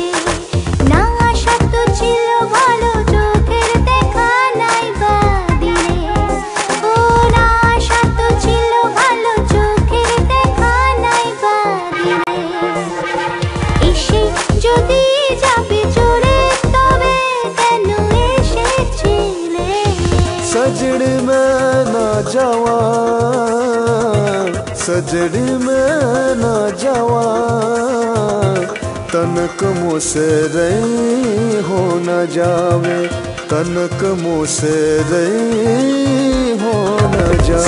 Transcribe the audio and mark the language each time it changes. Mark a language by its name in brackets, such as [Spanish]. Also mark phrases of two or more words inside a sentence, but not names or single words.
[Bangla] না আশা তো ছিল ভালো, চোখের দেখা নাই বা দিলে। ও না আশা তো ছিল ভালো, চোখের দেখা নাই বা দিলে। এসে যদি যাবে চলে তবে কেন এসেছিলে? [Hindi] सजड़ में ना जावा, सजड़ में ना जावा, तनक मुझसे रही हो न जावे, तनक मुझसे रही हो न जावे।